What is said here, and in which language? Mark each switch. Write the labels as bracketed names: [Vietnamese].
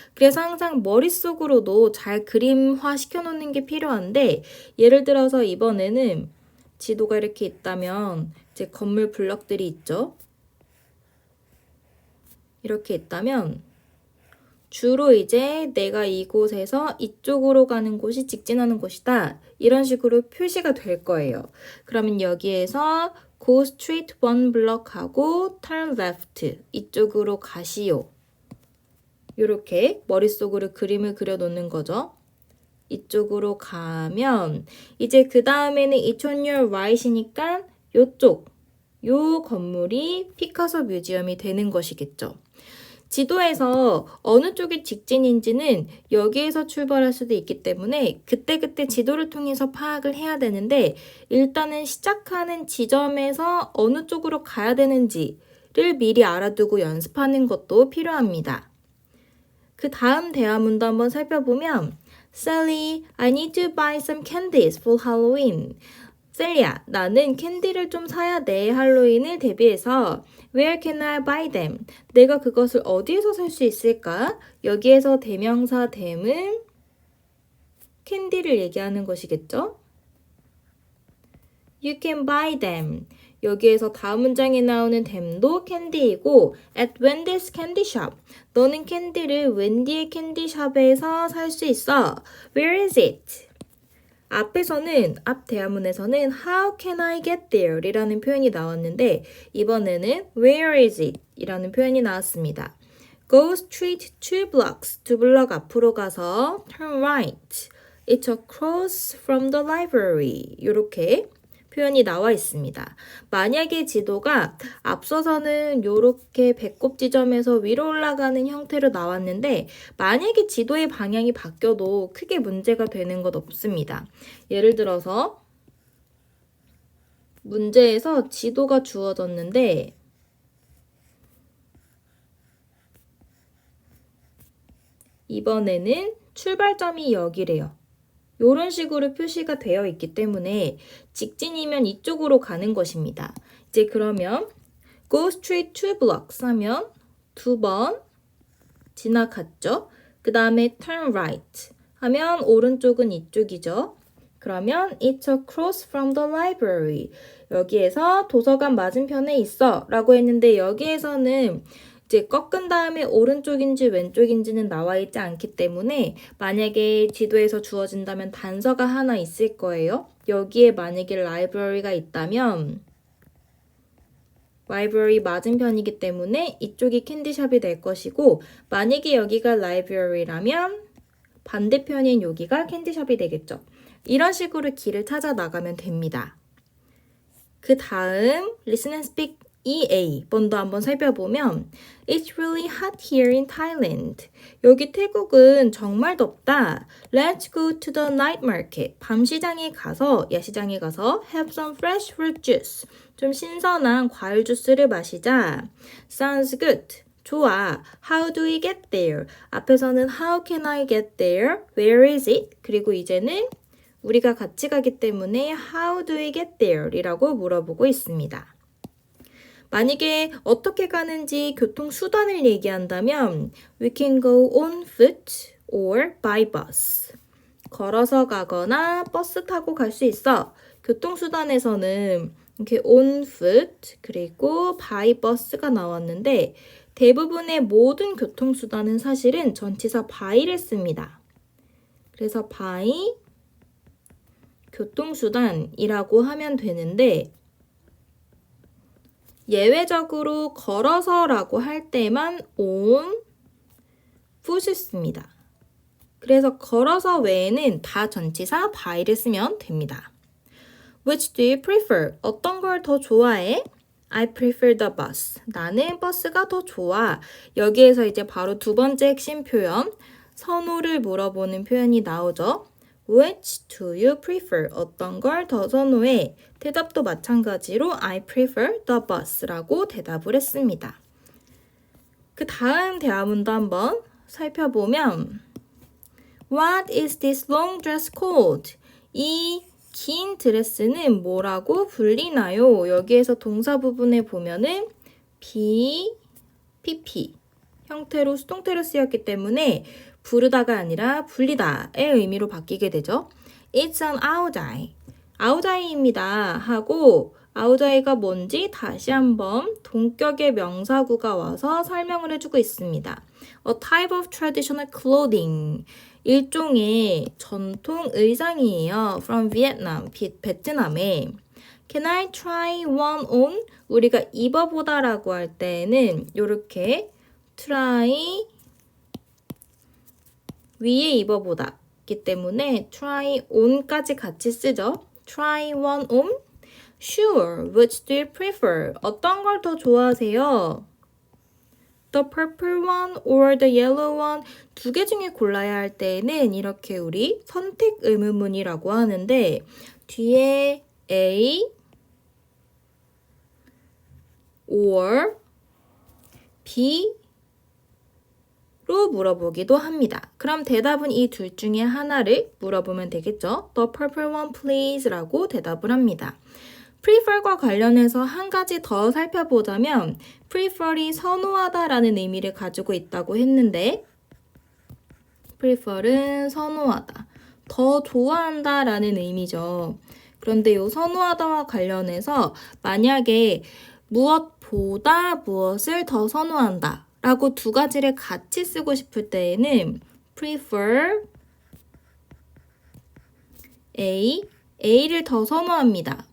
[Korean] 그래서 항상 머릿속으로도 잘 그림화 시켜놓는 게 필요한데 예를 들어서 이번에는 지도가 이렇게 있다면 이제 건물 블럭들이 있죠. 이렇게 있다면 주로 이제 내가 이곳에서 이쪽으로 가는 곳이 직진하는 곳이다. 이런 식으로 표시가 될 거예요. 그러면 여기에서 [English] Go straight one block [Korean] 하고 [English] turn left. [Korean] 이쪽으로 가시오. 이렇게 머릿속으로 그림을 그려놓는 거죠. 이쪽으로 가면 이제 그 다음에는 [English] It's on your right [Korean] 이니까 요쪽, 요 건물이 피카소 뮤지엄이 되는 것이겠죠. 지도에서 어느 쪽이 직진인지는 여기에서 출발할 수도 있기 때문에 그때그때 지도를 통해서 파악을 해야 되는데 일단은 시작하는 지점에서 어느 쪽으로 가야 되는지를 미리 알아두고 연습하는 것도 필요합니다. 그 다음 대화문도 한번 살펴보면 [English] Sally, I need to buy some candies for Halloween. [Korean] 셀리야, 나는 캔디를 좀 사야 돼. 할로윈을 대비해서 [English] Where can I buy them? [Korean] 내가 그것을 어디에서 살 수 있을까? 여기에서 대명사 them은 캔디를 얘기하는 것이겠죠? [English] You can buy them. [Korean] 여기에서 다음 문장에 나오는 them도 캔디이고 [English] at Wendy's candy shop. [Korean] 너는 캔디를 웬디의 캔디샵에서 살 수 있어. [English] Where is it? [Korean] 앞 대화문에서는 [English] How can I get there? [Korean] 이라는 표현이 나왔는데 이번에는 [English] Where is it? [Korean] 이라는 표현이 나왔습니다. [English] Go straight 2 blocks. [Korean] 2블럭 앞으로 가서 [English] turn right. It's across from the library. [Korean] 이렇게 표현이 나와 있습니다. 만약에 지도가 앞서서는 이렇게 배꼽 지점에서 위로 올라가는 형태로 나왔는데 만약에 지도의 방향이 바뀌어도 크게 문제가 되는 것 없습니다. 예를 들어서 문제에서 지도가 주어졌는데 이번에는 출발점이 여기래요. 이런 식으로 표시가 되어 있기 때문에 직진이면 이쪽으로 가는 것입니다. 이제 그러면 [English] go straight 2 blocks [Korean] 하면 2번 지나갔죠. 그 다음에 [English] turn right [Korean] 하면 오른쪽은 이쪽이죠. 그러면 [English] it's across from the library. [Korean] 여기에서 도서관 맞은편에 있어 라고 했는데 여기에서는 이제 꺾은 다음에 오른쪽인지 왼쪽인지는 나와 있지 않기 때문에 만약에 지도에서 주어진다면 단서가 하나 있을 거예요. 여기에 만약에 라이브러리가 있다면 라이브러리 맞은편이기 때문에 이쪽이 캔디샵이 될 것이고 만약에 여기가 라이브러리라면 반대편인 여기가 캔디샵이 되겠죠. 이런 식으로 길을 찾아 나가면 됩니다. 그 다음 [English] Listen and Speak EA [Korean] 번도 한번 살펴보면 [English] It's really hot here in Thailand. [Korean] 여기 태국은 정말 덥다. [English] Let's go to the night market. [Korean] 밤시장에 가서 야시장에 가서 [English] have some fresh fruit juice. [Korean] 좀 신선한 과일 주스를 마시자. [English] Sounds good. [Korean] 좋아. [English] How do we get there? [Korean] 앞에서는 [English] How can I get there? Where is it? [Korean] 그리고 이제는 우리가 같이 가기 때문에 [English] How do we get there? [Korean] 이라고 물어보고 있습니다. 만약에 어떻게 가는지 교통수단을 얘기한다면 [English] We can go on foot or by bus. [Korean] 걸어서 가거나 버스 타고 갈 수 있어. 교통수단에서는 이렇게 on foot 그리고 by bus가 나왔는데 대부분의 모든 교통수단은 사실은 전치사 by를 씁니다. 그래서 by 교통수단이라고 하면 되는데 예외적으로 걸어서라고 할 때만 on foot을 씁니다. 그래서 걸어서 외에는 다 전치사 by를 쓰면 됩니다. [English] Which do you prefer? [Korean] 어떤 걸 더 좋아해? [English] I prefer the bus. [Korean] 나는 버스가 더 좋아. 여기에서 이제 바로 두 번째 핵심 표현, 선호를 물어보는 표현이 나오죠. [English] Which do you prefer? [Korean] 어떤 걸 더 선호해? 대답도 마찬가지로 [English] I prefer the bus [Korean] 라고 대답을 했습니다. 그 다음 대화문도 한번 살펴보면 [English] What is this long dress called? [Korean] 이 긴 드레스는 뭐라고 불리나요? 여기에서 동사 부분에 보면은 PP 형태로 수동태로 쓰였기 때문에 부르다가 아니라 불리다의 의미로 바뀌게 되죠. [English] It's an 아우자이. [Korean] 아우자이입니다 하고 아우자이가 뭔지 다시 한번 동격의 명사구가 와서 설명을 해주고 있습니다. [English] A type of traditional clothing. [Korean] 일종의 전통 의상이에요. [English] From Vietnam, [Korean] 베트남에. [English] Can I try one on? [Korean] 우리가 입어보다라고 할 때는 이렇게 try 위에 입어보다기 때문에 try on까지 같이 쓰죠. [English] Try one on? Sure. Which do you prefer? [Korean] 어떤 걸 더 좋아하세요? [English] The purple one or the yellow one? [Korean] 두 개 중에 골라야 할 때에는 이렇게 우리 선택 의문문이라고 하는데 뒤에 A or B 로 물어보기도 합니다. 그럼 대답은 이 둘 중에 하나를 물어보면 되겠죠. [English] The purple one please [Korean] 라고 대답을 합니다. prefer과 관련해서 한 가지 더 살펴보자면 prefer이 선호하다라는 의미를 가지고 있다고 했는데 prefer은 선호하다, 더 좋아한다라는 의미죠. 그런데 이 선호하다와 관련해서 만약에 무엇보다 무엇을 더 선호한다 라고 두 가지를 같이 쓰고 싶을 때에는 prefer A를 더 선호합니다.